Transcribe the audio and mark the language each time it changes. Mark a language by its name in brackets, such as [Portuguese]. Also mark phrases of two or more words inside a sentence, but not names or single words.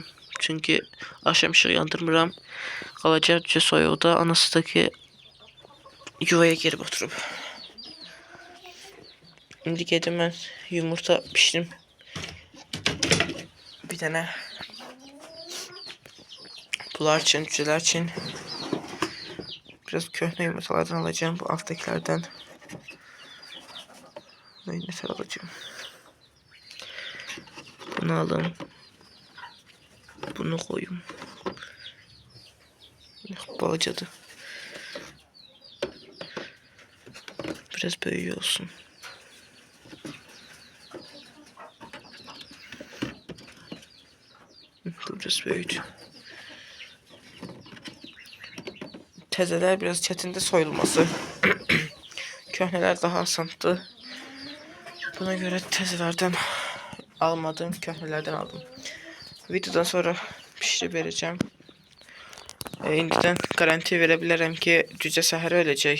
[Azerbaijani] Çünki axşam işığı yandırmıram. Qalacaq cücə soyuqda, anası da ki yuvaya girib oturub. İndi gedim mən yumurta pişirim. Bir dənə bunlar üçün, cücələr üçün biraz köhnə yumurtalardan alacağım, bu alttakilərdən. [Turkish] Neyse alacağım. Bunu alın. Bunu koyayım. Balacadı. Biraz büyüyor olsun. Biraz büyüdü. [Azerbaijani] Təzələr biraz çətindir soyulması. Köhnələr daha asandır. Buna göre təzələrdən almadım, köhnələrdən aldım. Videodan sonra pişirib verəcəm. İndidən garanti verə bilərəm ki, cücə səhər öləcək.